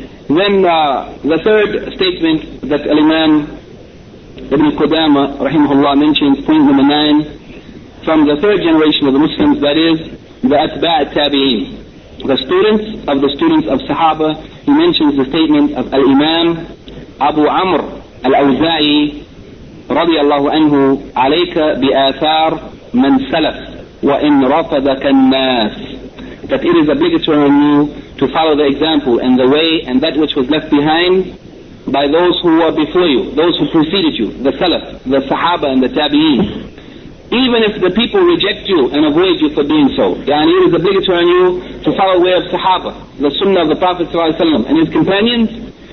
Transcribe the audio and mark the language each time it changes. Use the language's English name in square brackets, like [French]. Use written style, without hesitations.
[English] Then the third statement that Al-Imam Ibn Qudama rahimahullah mentions, point number 9, from the third generation of the Muslims, that is the Atba' al-Tabi'een, the students of the students of Sahaba. He mentions the statement of Al-Imam [Arabic] أبو عمر الأوزاعي رضي الله عنه عليك بآثار من سلف وإن رفضك الناس. [English] That it is obligatory on you to follow the example and the way and that which was left behind by those who were before you, those who preceded you, the Salaf, the Sahaba and the Tabi'een. Even if the people reject you and avoid you for doing so. And it is obligatory on you to follow the way of Sahaba, the Sunnah of the Prophet ﷺ and his companions.